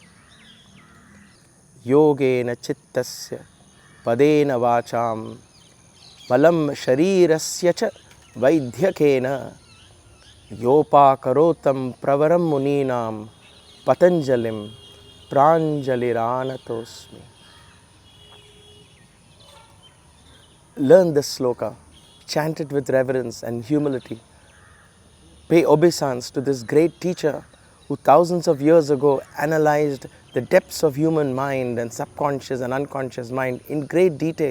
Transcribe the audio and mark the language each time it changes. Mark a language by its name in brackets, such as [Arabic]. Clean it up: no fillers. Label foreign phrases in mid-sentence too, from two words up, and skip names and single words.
[Sanskrit] योगेन चित्तस्य, पदेन वाचां, मलं शरीरस्य च, वैद्यकेन, योऽपाकरोत्तं, प्रवरं मुनीनां, पतञ्जलिं, प्राञ्जलिरानतोऽस्मि. [English] Learn this sloka, chant it with reverence and humility. Pay obeisance to this great teacher who thousands of years ago analyzed the depths of human mind and subconscious and unconscious mind in great detail.